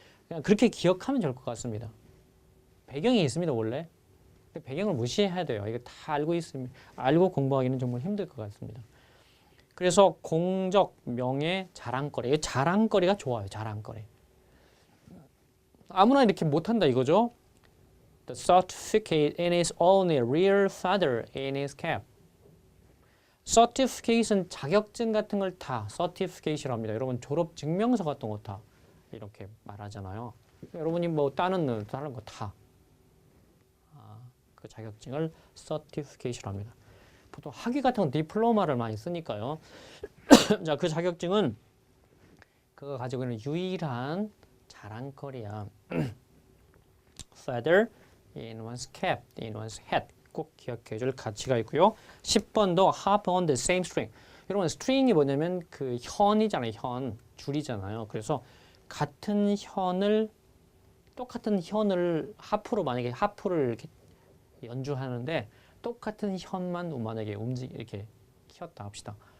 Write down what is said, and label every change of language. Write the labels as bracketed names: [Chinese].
[Korean] 그냥 그렇게 기억하면 좋을 것 같습니다. 배경이 있습니다, 원래. 근데 배경을 무시해야 돼요. 이거 다 알고 있으면 알고 공부하기는 정말 힘들 것 같습니다. 그래서 공적, 명예, 자랑거리. 이 자랑거리가 좋아요. 자랑거리. 아무나 이렇게 못한다 이거죠. [English] The certificate in his only real feather in his cap. [Korean] certificate은 자격증 같은 걸 다 certificate이라고 합니다. 여러분 졸업 증명서 같은 거 다 이렇게 말하잖아요. 여러분이 뭐 다른 거 다 그 자격증을 certificate라고 합니다. 보통 학위 같은 건 디플로마를 많이 쓰니까요. 자, 그 자격증은 그거 가지고 있는 유일한 자랑거리야. [English] feather in one's cap, in one's hat. [Korean] 꼭 기억해 줄 가치가 있고요. 10번도 [English] hop on the same string. [Korean] 여러분 string이 뭐냐면 그 현이잖아요. 현, 줄이잖아요. 그래서 같은 현을 똑같은 현을 하프로 만약에 하프를 이렇게 연주하는데 똑같은 현만 만약에 이렇게 키웠다 합시다.